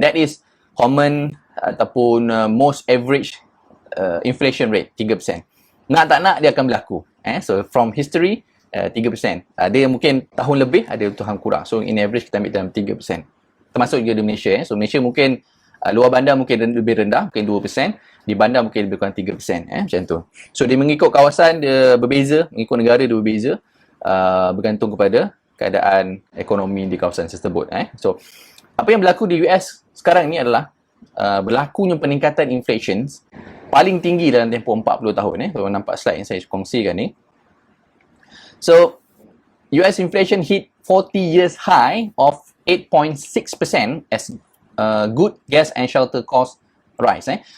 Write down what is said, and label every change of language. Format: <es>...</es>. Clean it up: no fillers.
<en>That is common</en> <ms>ataupun</ms> <en>most average inflation rate, 3%.</en> <ms>Nak tak nak dia akan berlaku.</ms> <en>So from history, 3%.</en> <ms>Ada yang mungkin tahun lebih, ada yang tahun kurang.</ms> <en>So in average</en> <ms>kita ambil dalam 3%. Termasuk juga di Malaysia. So Malaysia mungkin luar bandar mungkin lebih rendah, mungkin 2%. Di bandar mungkin lebih kurang 3%. Macam tu. So dia mengikut kawasan, dia berbeza. Mengikut negara dia berbeza. Bergantung kepada keadaan ekonomi di kawasan tersebut. So apa yang berlaku di US sekarang ni adalah berlakunya peningkatan inflation paling tinggi dalam tempoh 40 tahun. Kalau nampak slide yang saya kongsikan ni.</ms> <en>So, US inflation hit 40 years high of 8.6% as good gas and shelter cost rise.</en>